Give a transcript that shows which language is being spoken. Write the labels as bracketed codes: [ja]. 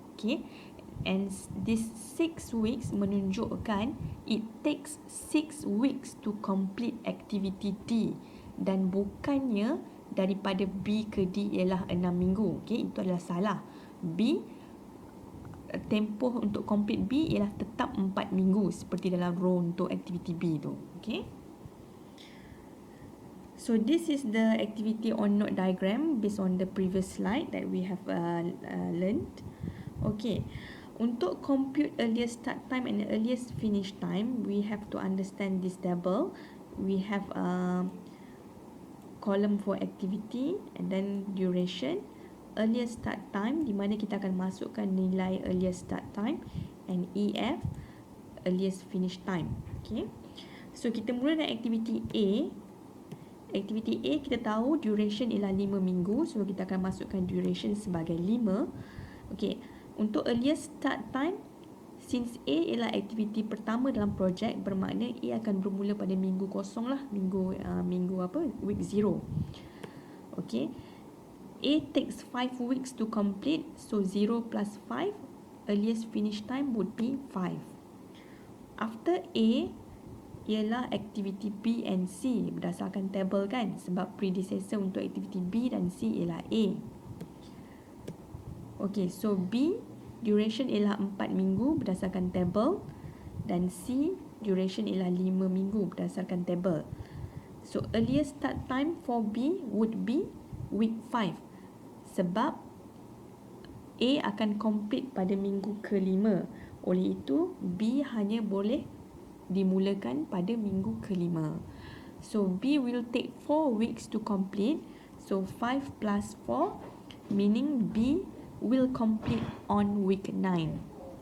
[en] Okay, and this 6 weeks [ms] menunjukkan [en] it takes 6 weeks to complete activity D, [ms] dan bukannya daripada B ke D ialah 6 minggu. [en] Okay, [ms] itu adalah salah. B, tempoh untuk complete B ialah tetap 4 minggu seperti dalam row untuk activity B tu. [en] Okay, so this is the activity on node diagram based on the previous slide that we have learned. Okay, [ms] untuk [en] compute earliest start time and earliest finish time, we have to understand this table. We have a column for activity and then duration, earliest start time [ms] di mana kita akan masukkan nilai [en] earliest start time, and EF, earliest finish time. [ms] Okay, so kita mula dengan activity A. Activity A kita tahu duration ialah 5 minggu, so kita akan masukkan duration sebagai 5. Okay, untuk earliest start time, since A ialah aktiviti pertama dalam projek, bermakna A akan bermula pada minggu kosong lah, minggu apa, week 0. [en] Okay, A takes 5 weeks to complete, so 0 plus 5, earliest finish time would be 5. [ms] After A ialah aktiviti B and C, berdasarkan table kan, sebab predecessor untuk aktiviti B dan C ialah A. Okay, so B duration ialah 4 minggu berdasarkan table dan C duration ialah 5 minggu berdasarkan table. [en] So earliest start time for B would be week 5 [ms] sebab A akan complete pada minggu ke-5. Oleh itu B hanya boleh dimulakan pada minggu ke-5. [en] So B will take 4 weeks to complete. So 5 plus 4 meaning B will complete on week 9.